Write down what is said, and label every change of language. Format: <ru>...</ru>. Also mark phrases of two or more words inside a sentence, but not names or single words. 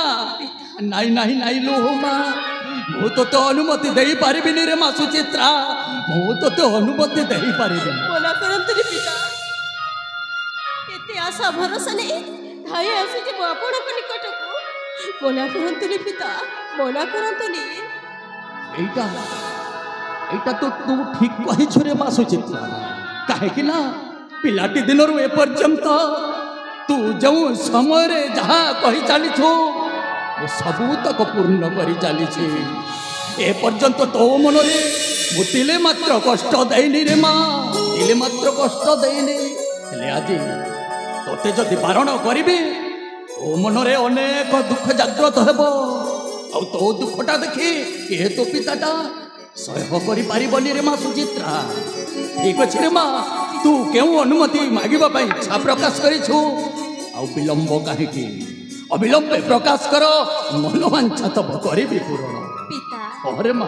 <or>ନାଇଁ ନାଇଁ ନାଇଁ ଲୋ ମା, ମୁଁ ତତେ ଅନୁମତି ଦେଇପାରିବିନି ରେ ମା ସୁଚିତ୍ରା, ମୁଁ ତତେ ଅନୁମତି ଦେଇପାରିବିନି। ମନା କରନ୍ତୁନି ପିତା, ଏତେ ଆଶା ଭରସା ନେଇ ଧାଇ ଆସିଛି ମୁଁ ଆପଣଙ୍କ ନିକଟକୁ। ମନା କରନ୍ତୁନି ପିତା, ମନା କରନ୍ତୁନି। ଏଇଟା ତ ତୁ ଠିକ କହିଛୁ ରେ ମା ସୁଚିତ୍ରା। କାହିଁକି ନା ପିଲାଟି ଦିନରୁ ଏପର୍ଯ୍ୟନ୍ତ ତୁ ଯେଉଁ ସମୟରେ ଯାହା କହି ଚାଲିଛୁ ସବୁ ତକ ପୂର୍ଣ୍ଣ କରି ଚାଲିଛି। ଏପର୍ଯ୍ୟନ୍ତ ତୋ ମନରେ ମୁଁ ତିଳେ ମାତ୍ର କଷ୍ଟ ଦେଇନି ରେ ମା, ତିଳେ ମାତ୍ର କଷ୍ଟ ଦେଇନି। ହେଲେ ଆଜି ତୋତେ ଯଦି ବାରଣ କରିବି ତୋ ମନରେ ଅନେକ ଦୁଃଖ ଜାଗ୍ରତ ହେବ। ଆଉ ତୋ ଦୁଃଖଟା ଦେଖି ଏ ତୋ ପିତାଟା ସହ୍ୟ କରିପାରିବନି ରେ ମା ସୁଚିତ୍ରା। ଠିକ ଅଛି ରେ ମା, ତୁ କେଉଁ ଅନୁମତି ମାଗିବା ପାଇଁ ଇଚ୍ଛା ପ୍ରକାଶ କରିଛୁ? ଆଉ ବିଳମ୍ବ କାହିଁକି? ଅବିଳମ୍ବେ ପ୍ରକାଶ କର, ମନୋବାଞ୍ଛା ତବ କରିବି ପୂରଣ। ପିତା ହରେ ମା।</or>